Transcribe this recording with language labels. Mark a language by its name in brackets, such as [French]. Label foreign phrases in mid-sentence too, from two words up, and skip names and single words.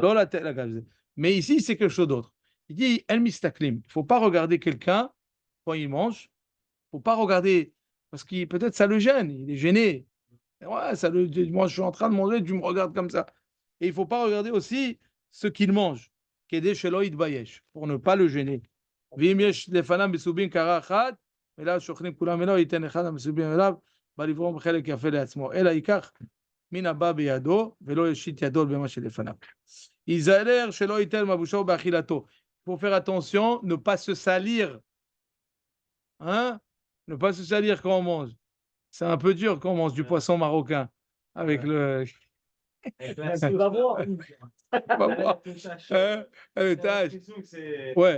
[French] Dans la tête, mais ici, c'est quelque chose d'autre. Il dit, [Hebrew] אל מסתכלים, [French] il ne faut pas regarder quelqu'un quand il mange. Il ne faut pas regarder, parce que peut-être ça le gêne, il est gêné. Ouais, moi, je suis en train de manger, tu me regardes comme ça. Et il ne faut pas regarder aussi ce qu'il mange, pour ne pas le gêner. [Hebrew] מן הבא בידו, ולא ישית ידו במה שלפניו. ייזהר שלא ייתן מבושו באכילתו. [French] Il faut faire attention, ne pas se salir. Hein? Ne pas se salir quand on mange. C'est un peu dur quand on mange du poisson marocain. Avec le... Tu vas voir. On va voir. Le tâche. Ouais.